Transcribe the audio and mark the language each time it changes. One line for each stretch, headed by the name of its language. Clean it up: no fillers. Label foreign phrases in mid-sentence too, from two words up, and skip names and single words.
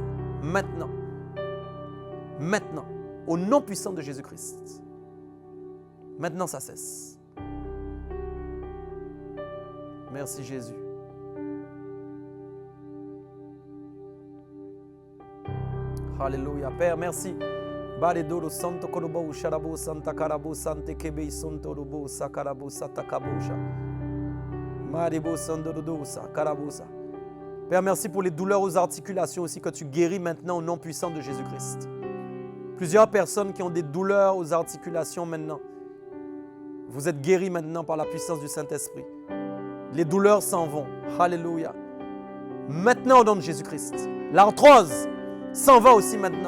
French: Maintenant. Maintenant. Au nom puissant de Jésus-Christ. Maintenant, ça cesse. Merci Jésus. Alléluia. Père, merci. Baledoro santo korobo sharabo santa karabo sante kebe santo robo sakarabo satakabosha. Maribo sandodosa karabosa. Père, merci pour les douleurs aux articulations aussi que tu guéris maintenant au nom puissant de Jésus-Christ. Plusieurs personnes qui ont des douleurs aux articulations maintenant. Vous êtes guéris maintenant par la puissance du Saint-Esprit. Les douleurs s'en vont. Alléluia. Maintenant au nom de Jésus-Christ. L'arthrose s'en va aussi maintenant.